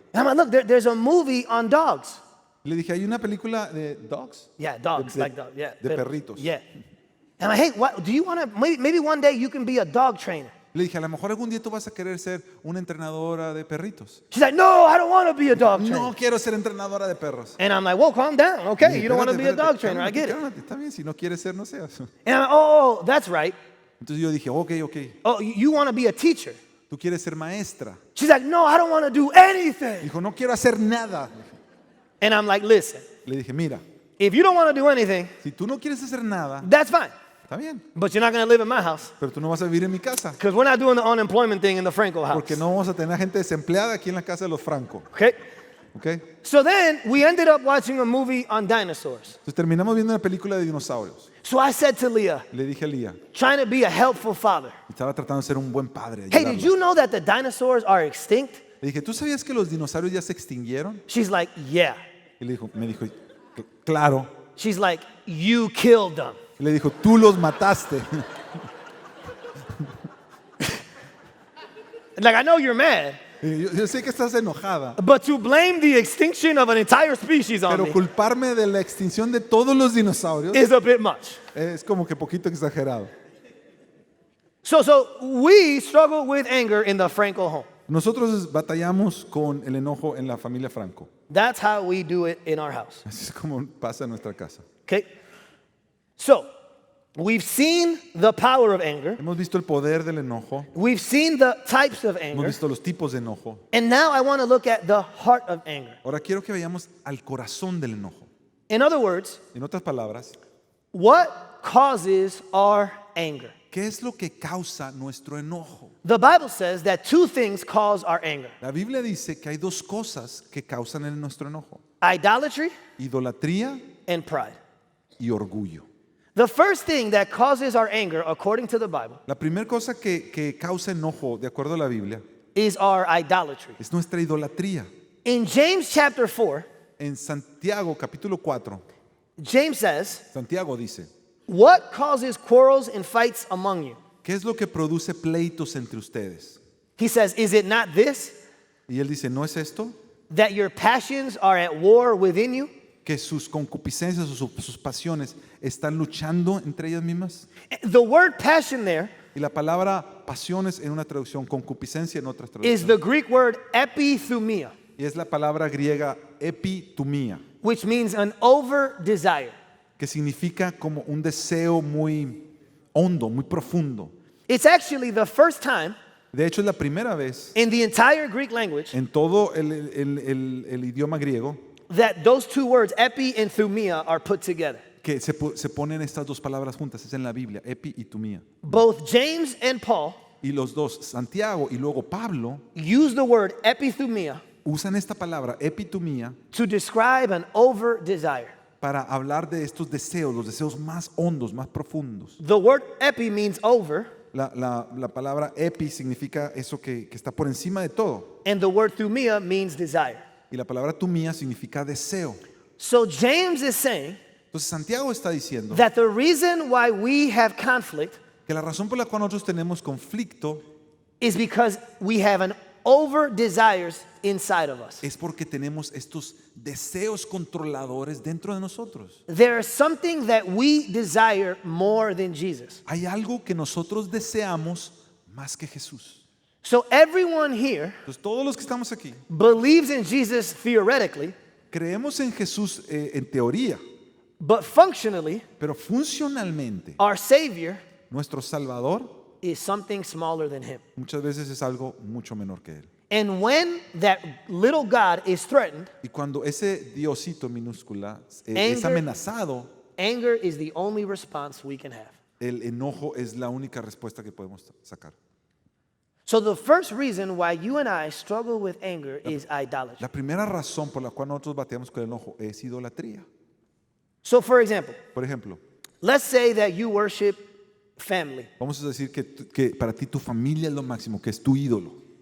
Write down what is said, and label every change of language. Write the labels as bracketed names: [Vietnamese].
[English] And I'm like, look, there's a movie on dogs. [Spanish] Le dije, hay una película de dogs. [English] Yeah, dogs, [Spanish] De- [English] like dogs. Yeah. [Spanish] de perritos. [English] Yeah. And I'm like, hey, do you want to, maybe one day you can be a dog trainer. [Spanish] Le dije, a lo mejor algún día tú vas a querer ser una entrenadora de perritos. [English] She's like, no, I don't want to be a dog trainer. [Spanish] No quiero ser entrenadora de perros. [English] And I'm like, whoa, calm down. Okay, [Spanish] Le dije, [English] you don't want to [Spanish] "Espérate, [English] be a dog [Spanish] espérate, [English] trainer. I [Spanish] cálmate, [English] get it. [Spanish] cálmate, está bien, si no quieres ser, no seas. [English] And I'm like, oh, that's right. [Spanish] Entonces yo dije, ok. [English] Oh, you want to be a teacher. [Spanish] Tú quieres ser maestra. [English] She's like, no, I don't want to do anything. [Spanish] Dijo, no quiero hacer nada. [English] And I'm like, listen, [Spanish] Le dije, mira, [English] if you don't want to do anything, [Spanish] si tú no quieres hacer nada, [English] that's fine. [Spanish] está bien. [English] But you're not going to live in my house [Spanish] Pero tú no vas a vivir en mi casa. [English] because we're not doing the unemployment thing in the Franco house. [Spanish] Porque no vamos a tener gente desempleada aquí en la casa de los Franco. [English] Okay? [Spanish] ¿Ok? [English] So then we ended up watching a movie on dinosaurs. [Spanish] Entonces terminamos viendo una película de dinosaurios. [English] So I said to Leah, [Spanish] Le dije a Lía, [English] trying to be a helpful father, [Spanish] estaba tratando de ser un buen padre. [English] hey, [Spanish] ayudarla. [English] did you know that the dinosaurs are extinct? [Spanish] Le dije, ¿tú sabías que los dinosaurios ya se extinguieron? [English] She's like, yeah. [Spanish] Y me dijo, claro. [English] She's like, you killed them. [Spanish] Y le dijo, tú los mataste. [English] Like, I know you're mad, [Spanish] Yo sé que estás enojada, [English] But to blame the extinction of an entire species on [Spanish] pero me culparme de la extinción de todos los dinosaurios [English] is a bit much. [Spanish] es como que poquito exagerado. [English] So we struggle with anger in the Franco home. [Spanish] Nosotros batallamos con el enojo en la familia Franco. [English] That's how we do it in our house. [Spanish] Así es como pasa en nuestra casa. [English] Okay? So, we've seen the power of anger. [Spanish] Hemos visto el poder del enojo, [English] We've seen the types of [Spanish] hemos [English] anger. [Spanish] visto los tipos de enojo. [English] And now I want to look at the heart of anger. [Spanish] Ahora quiero que vayamos al corazón del enojo. [English] In other words, [Spanish] En otras palabras, [English] what causes our anger? [Spanish] ¿qué es lo que causa nuestro enojo? [English] The Bible says that two things cause our anger: [Spanish] La Biblia dice que hay dos cosas que causan nuestro enojo: [English] idolatry [Spanish] idolatría [English] and pride. [Spanish] y orgullo. [English] The first thing that causes our anger, according to the Bible, [Spanish] La primera cosa que causa enojo, de acuerdo a la Biblia, [English] is our idolatry. [Spanish] es nuestra idolatría. [English] In James chapter 4, [Spanish] En Santiago capítulo 4, [English] James says, [Spanish] Santiago dice, [English] "What causes quarrels and fights among you?" [Spanish] ¿qué es lo que produce pleitos entre ustedes? [English] He says, "Is it not this, [Spanish] Y él dice, ¿no es esto? [English] that your passions are at war within you?" [Spanish] Que sus concupiscencias o sus pasiones están luchando entre ellas mismas. [English] The word passion there [Spanish] Y la palabra pasiones en una traducción, concupiscencia en otras [English] is [Spanish] traducciones. [English] the Greek word epithumia, [Spanish] Y es la palabra griega epitumía, [English] which means an over desire. [Spanish] que significa como un deseo muy hondo, muy profundo. [English] It's actually the first time [Spanish] De hecho, es la primera vez [English] in the entire Greek language [Spanish] en todo el idioma griego [English] that those two words, epi and thumia, are put together. [Spanish] que se ponen estas dos palabras juntas. Es en la Biblia, epi y tumía. [English] Both James and Paul [Spanish] Y los dos, Santiago y luego Pablo, [English] use the word epithumia [Spanish] usan esta palabra epitumía [English] to describe an over desire. [Spanish] para hablar de estos deseos, los deseos más hondos, más profundos. [English] The word epi means over, [Spanish] La palabra epi significa eso que está por encima de todo. [English] and the word thumia means desire. [Spanish] Y la palabra tumía significa deseo. [English] So James is saying [Spanish] Entonces Santiago está diciendo [English] that the reason why we have conflict [Spanish] que la razón por la cual nosotros tenemos conflicto [English] is because we have an over desires inside of us. [Spanish] es porque tenemos estos deseos controladores dentro de nosotros. [English] There is something that we desire more than Jesus. [Spanish] Hay algo que nosotros deseamos más que Jesús. [English] So everyone here [Spanish] Entonces todos los que estamos aquí [English] believes in Jesus theoretically, [Spanish] creemos en Jesús en teoría, [English] but functionally, [Spanish] pero funcionalmente [English] our Savior [Spanish] nuestro Salvador [English] is something smaller than Him. [Spanish] muchas veces es algo mucho menor que Él. [English] And when that little God is threatened, [Spanish] Y cuando ese Diosito minúscula es [English] Anger. [Spanish] amenazado, [English] anger is the only response we can have. [Spanish] el enojo es la única respuesta que podemos sacar. [English] So the first reason why you and I struggle with anger is idolatry. [Spanish] La primera razón por la cual nosotros bateamos con el enojo es idolatría. [English] So for example, [Spanish] Por ejemplo, [English] let's say that you worship family. [Spanish] vamos a decir que para ti tu familia es lo máximo, que es tu ídolo,